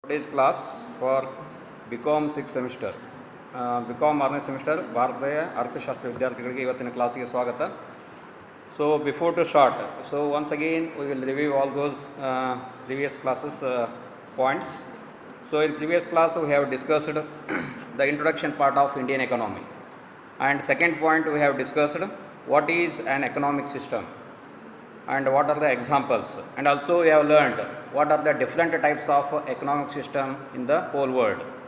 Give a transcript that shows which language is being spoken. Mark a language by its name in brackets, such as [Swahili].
[English] Today's class for BCom 6th semester. [Kannada] BCom 6ನೇ semester ಭಾರತೀಯ ಅರ್ಥಶಾಸ್ತ್ರ ವಿದ್ಯಾರ್ಥಿಗಳಿಗೆ ಇವತ್ತಿನ ಕ್ಲಾಸಿಗೆ ಸ್ವಾಗತ. [English] So before to start, so once again we will review all those previous classes points. So in previous class we have discussed the introduction part of Indian economy, and second point we have discussed what is an economic system and what are the examples, and also we have learned what are the different types of economic system in the whole world.